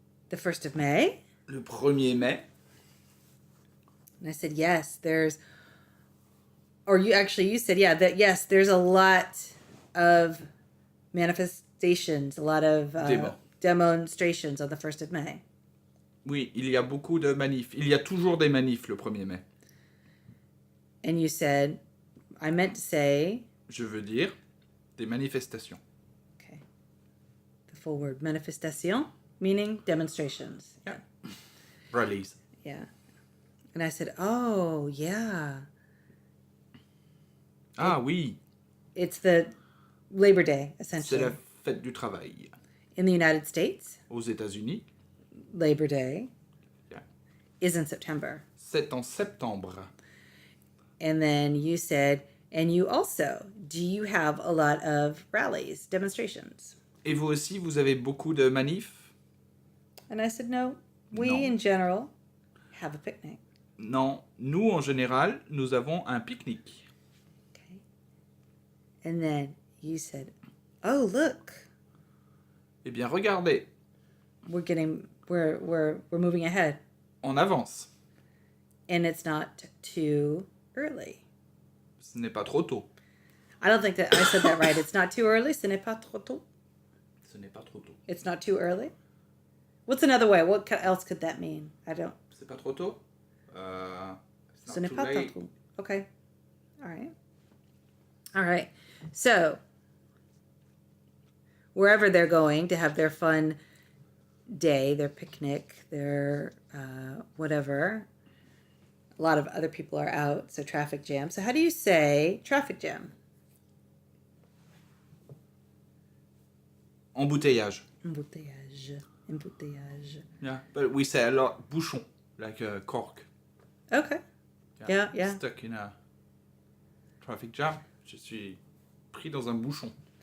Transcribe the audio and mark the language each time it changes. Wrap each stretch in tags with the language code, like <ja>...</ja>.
<en>The 1st of May?</en> <fr>Le 1er mai.</fr> <en>And I said, yes, there's, or you said, yeah, that yes, there's a lot of manifestations, a lot of demonstrations on the 1st of May.</en> <fr>Oui, il y a beaucoup de manifs. Il y a toujours des manifs le 1er mai.</fr> <en>And you said, I meant to say...</en> <fr>Je veux dire des manifestations.</fr> <en>Okay. The full word, manifestation, meaning demonstrations. Yeah. Rallies. Yeah. And I said, oh, yeah.</en> <fr>Ah oui.</fr> <en>It's the Labor Day,</en> <fr>C'est</fr> <en>essentially.</en> <fr>la fête du travail.</fr> <en>In the United States,</en> <fr>Aux États-Unis,</fr> <en>Labor Day yeah. is in September.</en> <fr>C'est en septembre.</fr> <en>And then you said, and you also, do you have a lot of rallies, demonstrations?</en> <fr>Et vous aussi, vous avez beaucoup de manifs?</fr> <en>And I said, no, we</en> <fr>Non.</fr> <en>in general have a picnic.</en> <fr>Non, nous en général, nous avons un pique-nique.</fr> <en>Okay. And then you said, oh, look,</en> <fr>Eh bien, regardez,</fr> <en>we're moving ahead.</en> <fr>on avance.</fr> <en>And it's not too early.</en> <fr>Ce n'est pas trop tôt.</fr> <en>I don't think that I said that right. It's not too early.</en> <fr>Ce n'est pas trop tôt. Ce n'est pas trop tôt.</fr> <en>It's not too early. What's another way? What else could that mean? I don't.</en> <fr>C'est pas trop tôt?</fr> <en>It's</en> <fr>Ce</fr> <en>not</en> <fr>n'est</fr> <en>too</en> <fr>pas</fr> <en>late.</en> <fr>trop.</fr> <en>Okay. All right. All right. So, wherever they're going to have their fun day, their picnic, their whatever, a lot of other people are out, so traffic jam. So, how do you say traffic jam?</en> <fr>Embouteillage. Embouteillage. Embouteillage.</fr> <en>Yeah, but we say a lot bouchon, like a cork. Okay. Yeah. Stuck in a traffic jam.</en> <fr>Je suis pris dans un bouchon.</fr>